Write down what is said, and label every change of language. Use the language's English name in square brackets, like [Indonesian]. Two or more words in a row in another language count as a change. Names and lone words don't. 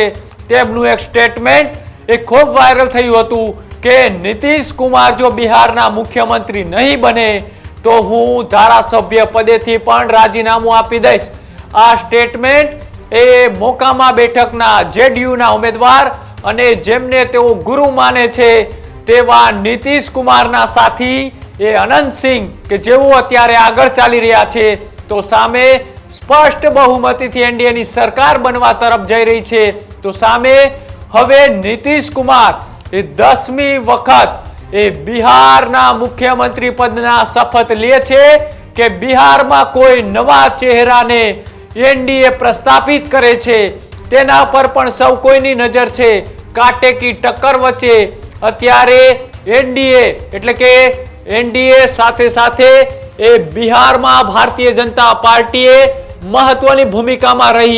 [Gujarati] તેમનું એક સ્ટેટમેન્ટ એ ખૂબ વાયરલ થયું હતું કે નીતીશ કુમાર જો બિહારના મુખ્યમંત્રી નહીં બને તો હું ધારાસભ્ય પદેથી પણ રાજીનામું આપી દઈશ। આ સ્ટેટમેન્ટ એ મોકામા બેઠકના જેડીયુના ઉમેદવાર અને જેમને તેઓ ગુરુ માને છે તેવા નીતીશ કુમારના સાથી એ અનંત સિંહ કે જેઓ અત્યારે આગળ ચાલી રહ્યા છે, તો સામે સ્પષ્ટ બહુમતીથી એનડીએની સરકાર બનવા તરફ જઈ રહી છે। તો સામે હવે નીતીશ કુમાર એ 10મી વખત એ બિહારના મુખ્યમંત્રી પદના શપથ લે છે કે બિહારમાં કોઈ નવા ચહેરાને એનડીએ પ્રસ્થાપિત કરે છે, તેના પર પણ સૌ કોઈની નજર છે। [Hindi] काटे की टक्कर [Gujarati] વચ્ચે અત્યારે એનડીએ એટલે કે એનડીએ સાથે સાથે એ બિહારમાં ભારતીય જનતા પાર્ટીએ મહત્વની ભૂમિકામાં રહી।